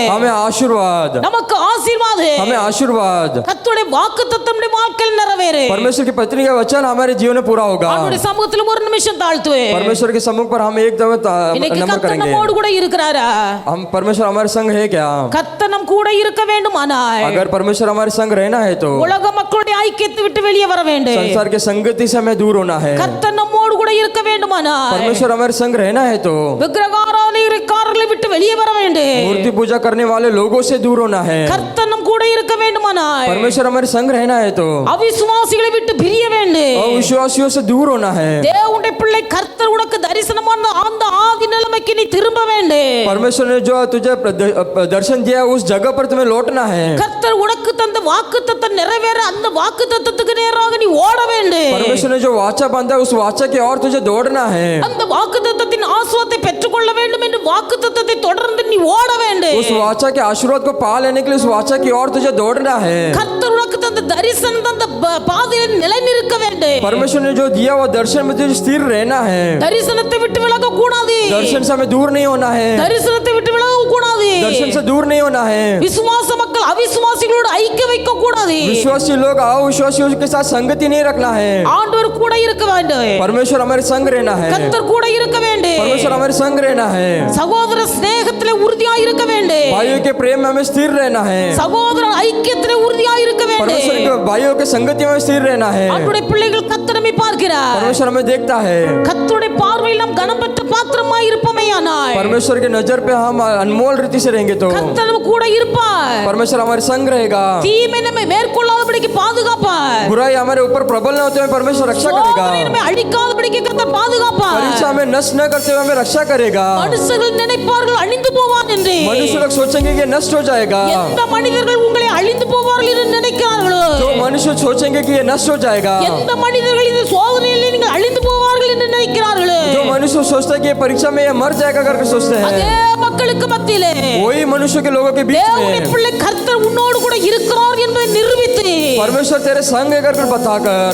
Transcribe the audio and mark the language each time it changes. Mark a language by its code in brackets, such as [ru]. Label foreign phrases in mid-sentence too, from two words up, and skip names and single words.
[hi] हमें आशीर्वाद. [ta] நமக்கு ஆசீர்வாதம். [hi] हमें आशीर्वाद. [ta] கர்த்தருடைய வாக்குத்தத்தம் நம்முடைய வாழ்க்கையில் நிறைவேறு. [hi] परमेश्वर की पत्नी का वचन हमारे जीवन में पूरा होगा. [ta] அவருடைய சமூகத்தில் ஒரு நிமிஷம் தாழ்த்துவேன். [hi] परमेश्वर के सम्मुख पर हम एक दम [ta] இன்னைக்கு [hi] नमन [ta] கர்த்தர் [hi] करेंगे. [ta] நம்மோடு கூட இருக்கிறாரா? [hi] हम परमेश्वर हमारे संग है क्या? [ta] கர்த்தர் நம் கூட இருக்க வேண்டுமானால் [hi] अगर परमेश्वर हमारे संग रहना है तो [ta] உலக மக்களுடைய ஐக்கியத்தை விட்டு வெளியே வர வேண்டும். [hi] संसार के संगति से हमें दूर होना है. [ta] கர்த்தர் நம்மோடு கூட இருக்க வேண்டுமானால் [hi] परमेश्वर हमारे संग रहना है तो [ta] விக்கிரகாராதனைக்காரர்களை விட்டு வெளியே வர வேண்டும். [hi] मूर्ति पूजा करने वाले लोगों से दूर होना है. [ta] கர்த்தர் நம் கூட இருக்க வேண்டுமானால் [hi] परमेश्वर हमारे संग रहना है तो [ta] அவிசுவாசிகளை விட்டு பிரிய வேண்டும். [hi] अविश्वासियों से दूर होना है. [ta] தேவனுடைய பிள்ளை கர்த்தர் உனக்கு தரிசனமான அந்த ஆதி நிலைமைக்கு நீ திரும்ப வேண்டும். [hi] परमेश्वर ने जो तुझे दर्शन दिया उस जगह पर तुम्हें लौटना है. [ta] கர்த்தர் உனக்கு தந்த வாக்குத்தத்தம் நிறைவேற அந்த வாக்குத்தத்தத்துக்கு நேராக நீ ஓட வேண்டும். [hi] परमेश्वर ने जो वाचा बांधा उस वाचा की ओर तुझे दौड़ना है. [ta] அந்த வாக்குத்தத்தத்தின் ஆசீர்வாதத்தை பெற்றுக்கொள்ள வேண்டும் என்று வாக்குத்தத்தத்தை தொடர்ந்து நீ ஓட வேண்டும். [hi] उस वाचा के आशीर्वाद को पा लेने के लिए उस वाचा की ओर तुझे दौड़ना है. [ta] கர்த்தர் உனக்கு தந்த தரிசனம் தந்த பாதையில் நிலைநிற்க வேண்டும். [hi] परमेश्वर ने जो दिया वो दर्शन में तुझे स्थिर रहना है. [ta] தரிசனத்தை விட்டு விலக கூடாது. [hi] दर्शन से हमें दूर नहीं होना है. [ta] தரிசனத்தை விட்டு விலக கூடாது. [hi] दर्शन से दूर नहीं होना है. [ta] விசுவாச மக்கள் அவிசுவாசிகளோடு ஐக்கியம் வைக்க கூடாது. [hi] विश्वासी लोग अविश्वासियों के साथ संगति नहीं रखना है. [ta] ஆண்டவர் கூட இருக்க வேண்டும். [hi] परमेश्वर हमारे संग रहना है. [ta] கர்த்தர் கூட இருக்க வேண்டும். [hi] परमेश्वर हमारे संग रहना है. [ta] சகோதர ஸ்நேகத்திலே உறுதியாய் இருக்க வேண்டும். [hi] भाइयों के प्रेम में हमें स्थिर रहना है. [ta] சகோதர ஐக்கியத்திலே உறுதியாய் இருக்க வேண்டும். [hi] परमेश्वर के भाइयों के संगति में स्थिर रहना है. [ta] ஆண்டவருடைய பிள்ளைகள் கர்த்தரை பார்க்கிறார். [hi] परमेश्वर हमें देखता है. [ta] கர்த்தருடைய பார்வையில் நாம் கனம் பெற்ற பாத்திரமாய் இருப்போமேயானால் [hi] परमेश्वर के नजर पे हम अनमोल रीति से रहेंगे तो [ta] கர்த்தர் கூட இருப்பார். [hi] परमेश्वर हमारे संग रहेगा, [ta] தீமை நம்மை மேற்கொள்ளாதபடிக்கு பாதுகாப்பார், [hi] बुराई हमारे ऊपर प्रबल न होते हुए परमेश्वर रक्षा करेगा, [ta] சோதனை நம்மை அழிக்காதபடிக்கு கர்த்தர் பாதுகாப்பார். [hi] परीक्षा में नष्ट न करते हुए हमें रक्षा करेगा। [ta] மனுஷர்கள் நினைப்பார்கள் அழிந்து போவான் என்று. [hi] मनुष्य लोग सोचेंगे कि ये नष्ट हो जाएगा, [ta] எந்த மனிதர்கள் உங்களை அழிந்து போவார்கள் என்று நினைக்கிறார்களோ, [hi] तो मनुष्य सोचेंगे कि ये नष्ट हो जाएगा, [ta] எந்த மனிதர்கள் இந்த சோதனையில் நீங்கள் அழிந்து போவார்கள் என்று நினைக்கிறார்களோ, [hi] जो मनुष्य सोचता है कि ये परीक्षा में ये मर जाएगा करके सोचते [ta] அதே [hi] हैं, [ta] மக்களுக்கு மத்தியிலே [hi] वही मनुष्य के लोगों के बीच [ta] தேவனுடைய [hi] में [ta] பிள்ளை கர்த்தர் உன்னோடு கூட இருக்கிறார் என்பதை நிரூபித்து [hi] परमेश्वर तेरे संग है करके बताकर,